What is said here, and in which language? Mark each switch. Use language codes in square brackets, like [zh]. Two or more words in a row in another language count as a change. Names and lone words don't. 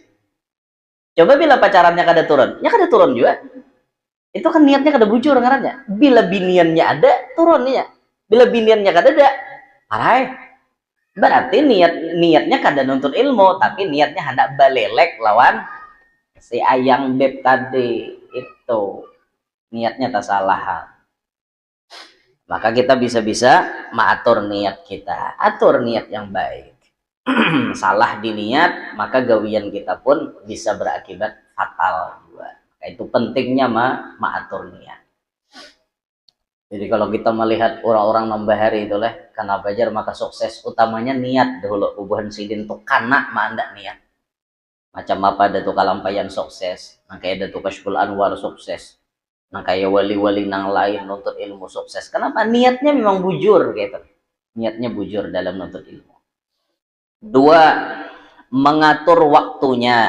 [bjn] Coba bila pacarannya kada turun, ya kada turun juga. Itu kan niatnya kada bujur ngarannya. Bila biniannya ada, turunnya. Bila biniannya kada ada, parai. Berarti niatnya kada nuntut ilmu, tapi niatnya hendak balelek lawan si ayang beb tadi itu. [id] niatnya tak salah. Maka kita bisa-bisa mengatur niat kita, atur niat yang baik. Salah di niat, maka gawian kita pun bisa berakibat fatal juga. Itu pentingnya mengatur niat. Jadi kalau kita melihat orang-orang nambahari itu lah, karena belajar maka sukses utamanya niat dulu. [bjn] Ubuhan sidin tuh karena mandak niat. Macam apa ada tuh kalampayan sukses, nah kayak ada tuh Kashful Anwar sukses, nah kayak wali-wali nang lain nuntut ilmu sukses. [id] Kenapa? [bjn] Niatnya memang bujur gitu. Niatnya bujur dalam nuntut ilmu. [id] Dua, mengatur waktunya.